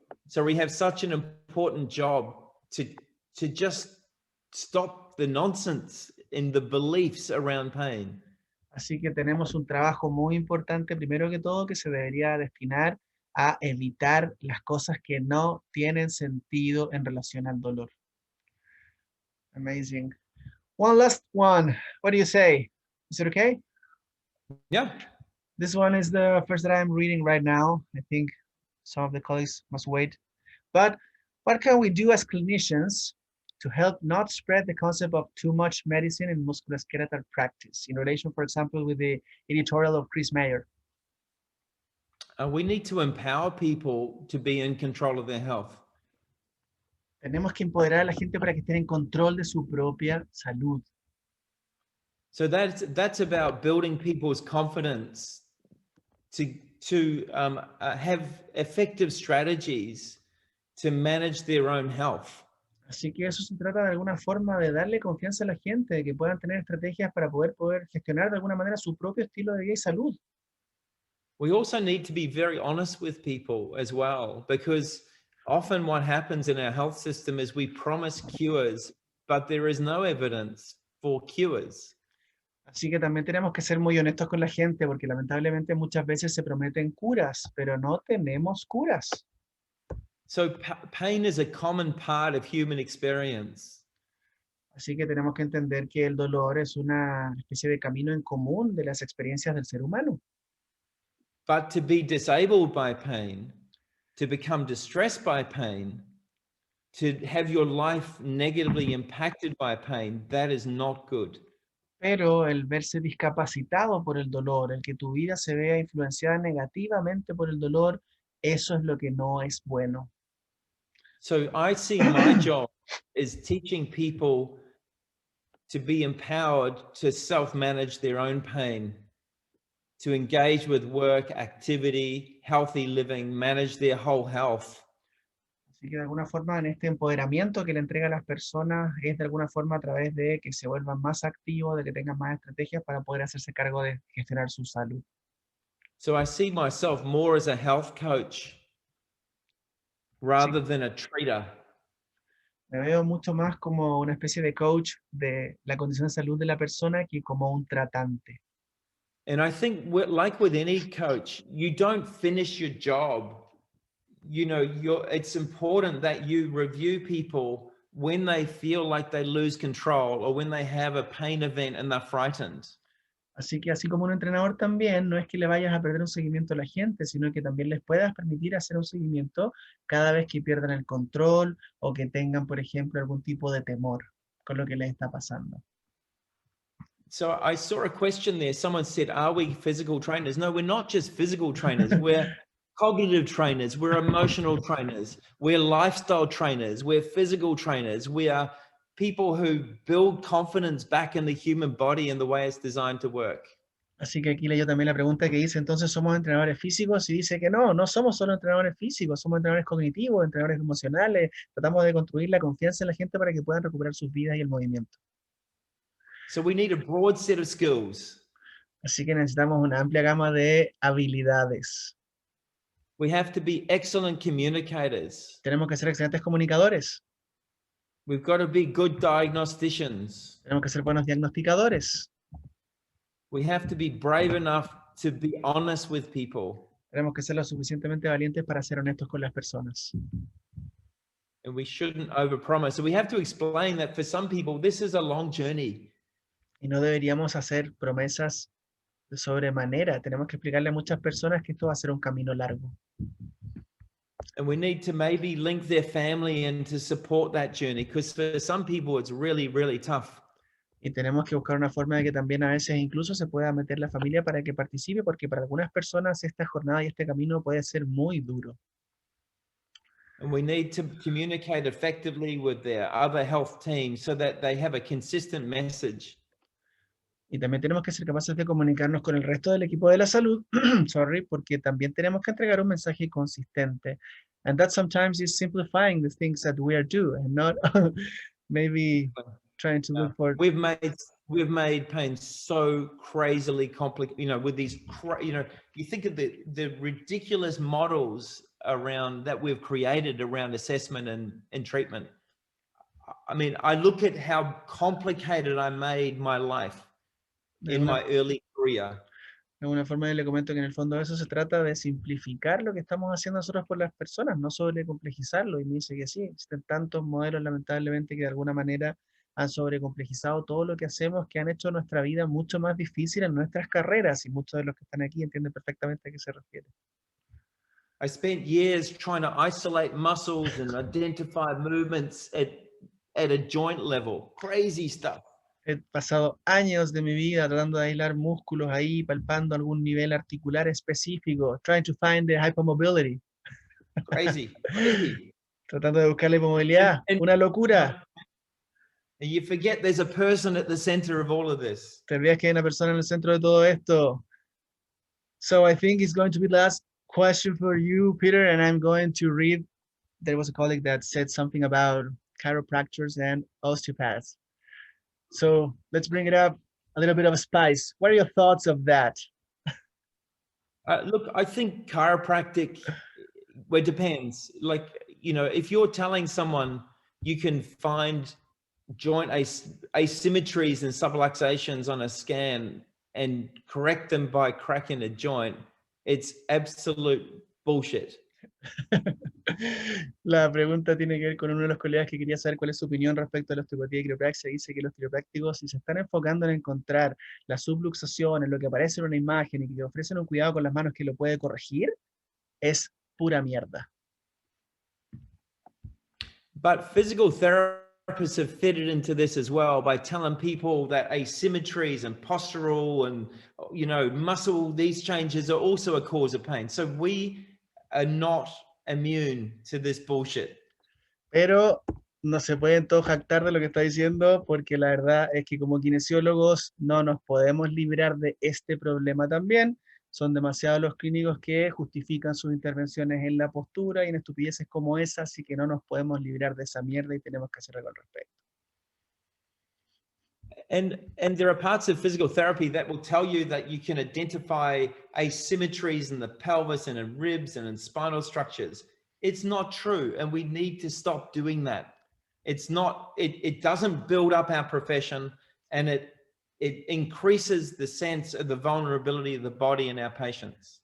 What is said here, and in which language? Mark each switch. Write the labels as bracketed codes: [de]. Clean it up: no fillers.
[en] So we have such an important job to just stop the nonsense in the beliefs around pain. [es] Así que tenemos un trabajo muy importante, primero que todo, que se debería destinar a evitar las cosas que no tienen sentido en relación al dolor. [en] Amazing. One last one. What do you say? Is it okay? Yeah. This one is the first that I'm reading right now. I think some of the colleagues must wait. But what can we do as clinicians to help not spread the concept of too much medicine in musculoskeletal practice in relation, for example, with the editorial of Chris Mayer? We need to empower people to be in control of their health. [es] Tenemos que empoderar a la gente para que estén en control de su propia salud. [en] So that's about building people's confidence to have effective strategies to manage their own health. [es] Así que eso se trata de alguna forma de darle confianza a la gente, de que puedan tener estrategias para poder gestionar de alguna manera su propio estilo de vida y salud. [en] We also need to be very honest with people as well, because often what happens in our health system is we promise cures, but there is no evidence for cures. [es] Así que también tenemos que ser muy honestos con la gente, porque lamentablemente muchas veces se prometen curas, pero no tenemos curas. [en] So pain is a common part of human experience. [es] Así que tenemos que entender que el dolor es una especie de camino en común de las experiencias del ser humano. [en] But to be disabled by pain, to become distressed by pain, to have your life negatively impacted by pain, that is not good. [es] Pero el verse discapacitado por el dolor, el que tu vida se vea influenciada negativamente por el dolor, eso es lo que no es bueno. [en] So I see my job is teaching people to be empowered to self-manage their own pain, to engage with work, activity, healthy living, manage their whole health. [es] Así que de alguna forma en este empoderamiento que le entrega a las personas es de alguna forma a través de que se vuelvan más activos, de que tengan más estrategias para poder hacerse cargo de gestionar su salud. [en] So I see myself more as a health coach rather than a treater. [es] Me veo mucho más como una especie de coach de la condición de salud de la persona que como un tratante. [en] And I think like with any coach, you don't finish your job. You know, it's important that you review people when they feel like they lose control or when they have a pain event and they're frightened. [es] Así que así como un entrenador también, no es que le vayas a perder un seguimiento a la gente, sino que también les puedas permitir hacer un seguimiento cada vez que pierdan el control o que tengan, por ejemplo, algún tipo de temor con lo que les está pasando. [en] So I saw a question there. Someone said, are we physical trainers? No, we're not just physical trainers. We're cognitive trainers. We're emotional trainers. We're lifestyle trainers. We're physical trainers. We are people who build confidence back in the human body and the way it's designed to work. [es] Así que aquí leyó también la pregunta que dice, entonces, ¿somos entrenadores físicos? Y dice que no somos solo entrenadores físicos, somos entrenadores cognitivos, entrenadores emocionales, tratamos de construir la confianza en la gente para que puedan recuperar sus vidas y el movimiento. [en] So we need a broad set of skills. [es] Así que necesitamos una amplia gama de habilidades. [en] We have to be excellent communicators. [es] Tenemos que ser excelentes comunicadores. [en] We've got to be good diagnosticians. [es] Tenemos que ser buenos diagnosticadores. [en] We have to be brave enough to be honest with people. [es] Tenemos que ser lo suficientemente valientes para ser honestos con las personas. [en] And we shouldn't overpromise. So we have to explain that for some people, this is a long journey. [es] Y no deberíamos hacer promesas de sobremanera. Tenemos que explicarle a muchas personas que esto va a ser un camino largo. [en] And we need to maybe link their family in to support that journey, because for some people it's really, really tough. [es] Y tenemos que buscar una forma de que también a veces incluso se pueda meter la familia para que participe, porque para algunas personas esta jornada y este camino puede ser muy duro. [en] And we need to communicate effectively with their other health teams so that they have a consistent message. [es] Y también tenemos que ser capaces de comunicarnos con el resto del equipo de la salud, sorry, porque también tenemos que entregar un mensaje consistente. [en] And that sometimes is simplifying the things that we are doing, and not maybe trying to look for... We've made pain so crazily complicated, you know, with these, you know, you think of the ridiculous models around that we've created around assessment and treatment. I mean, I look at how complicated I made my life in my early career. [es] De alguna forma yo le comento que en el fondo de eso se trata de simplificar lo que estamos haciendo nosotros por las personas, no sobrecomplejizarlo. Y me dice que sí, existen tantos modelos lamentablemente que de alguna manera han sobrecomplejizado todo lo que hacemos, que han hecho nuestra vida mucho más difícil en nuestras carreras, y muchos de los que están aquí entienden perfectamente a qué se refiere. [en] I spent years trying to isolate muscles and identify movements at a joint level. Crazy stuff. [es] He pasado años de mi vida tratando de aislar músculos ahí, palpando algún nivel articular específico, [en] trying to find the hypermobility. Crazy, crazy. [es] Tratando de buscar la hipomovilidad, una locura. [en] And you forget there's a person at the center of all of this. [es] Te olvidas que hay una persona en el centro de todo esto. [en] So I think it's going to be the last question for you, Peter, and I'm going to read. There was a colleague that said something about chiropractors and osteopaths. So let's bring it up a little bit of a spice. What are your thoughts of that? Look, I think chiropractic, well, it depends. Like, you know, if you're telling someone you can find joint asymmetries and subluxations on a scan and correct them by cracking a joint, it's absolute bullshit. [es] La pregunta tiene que ver con uno de los colegas que quería saber cuál es su opinión respecto a la osteopatía y quiropraxia. Dice que los quiroprácticos, si se están enfocando en encontrar las subluxaciones, lo que aparece en una imagen y que ofrecen un cuidado con las manos que lo puede corregir, es pura mierda. [en] But physical therapists have fitted into this as well by telling people that asymmetries and postural and, you know, muscle, these changes are also a cause of pain. So we are not immune to this bullshit. [es] Pero no se pueden todos jactar de lo que está diciendo, porque la verdad es que como kinesiólogos no nos podemos librar de este problema también. Son demasiados los clínicos que justifican sus intervenciones en la postura y en estupideces como esa, así que no nos podemos librar de esa mierda y tenemos que hacer algo al respecto. [en] And there are parts of physical therapy that will tell you that you can identify asymmetries in the pelvis and in ribs and in spinal structures. It's not true, and we need to stop doing that. It's not, it doesn't build up our profession, and it increases the sense of the vulnerability of the body in our patients.